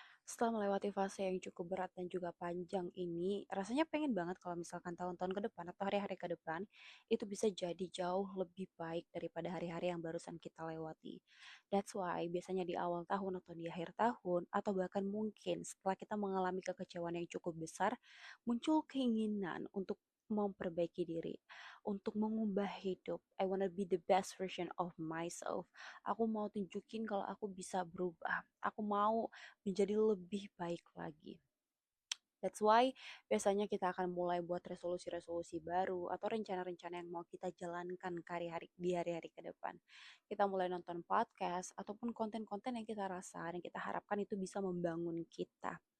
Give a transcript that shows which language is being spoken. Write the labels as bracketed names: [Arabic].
[Indonesian] Setelah melewati fase yang cukup berat dan juga panjang ini, rasanya pengen banget kalau misalkan tahun-tahun ke depan atau hari-hari ke depan itu bisa jadi jauh lebih baik daripada hari-hari yang barusan kita lewati. [English] That's why [Indonesian] biasanya di awal tahun atau di akhir tahun atau bahkan mungkin setelah kita mengalami kekecewaan yang cukup besar, muncul keinginan untuk memperbaiki diri, untuk mengubah hidup. [English] I wanna be the best version of myself. [Indonesian] Aku mau tunjukin kalau aku bisa berubah. Aku mau menjadi lebih baik lagi. [English] That's why [Indonesian] biasanya kita akan mulai buat resolusi-resolusi baru atau rencana-rencana yang mau kita jalankan ke hari-hari di hari-hari ke depan. Kita mulai nonton podcast ataupun konten-konten yang kita rasa dan kita harapkan itu bisa membangun kita.